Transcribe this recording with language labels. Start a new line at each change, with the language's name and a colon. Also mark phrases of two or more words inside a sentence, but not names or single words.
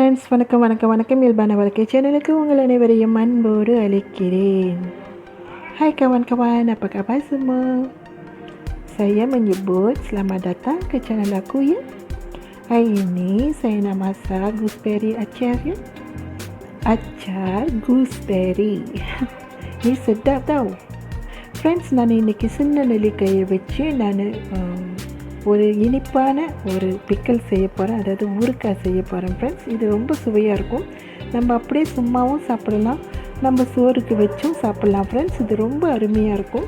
Tamil: வணக்கம் வணக்கம் வணக்கம். Iyalbaana வாழ்க்கை சேனலுக்கு உங்கள் அனைவரையும் அன்போடு அழைக்கிறேன்.
Malay: Hai kawan-kawan, apa khabar semua? Saya menyebut selamat datang ke channel aku ya. Hari ini saya nak masak gooseberry acar ya. Acar gooseberry. Ni sedap tau.
Tamil: Friends, நான் இன்னைக்கு சின்ன நெல்லிக்காயை வச்சு நான் ஒரு இனிப்பான ஒரு பிக்கல் செய்ய போகிறேன், அதாவது ஊறுகாய் செய்ய போகிறேன் ஃப்ரெண்ட்ஸ். இது ரொம்ப சுவையாக இருக்கும். நம்ம அப்படியே சும்மாவும் சாப்பிடலாம், நம்ம சோறுக்கு வச்சும் சாப்பிட்லாம் ஃப்ரெண்ட்ஸ். இது ரொம்ப அருமையாக இருக்கும்.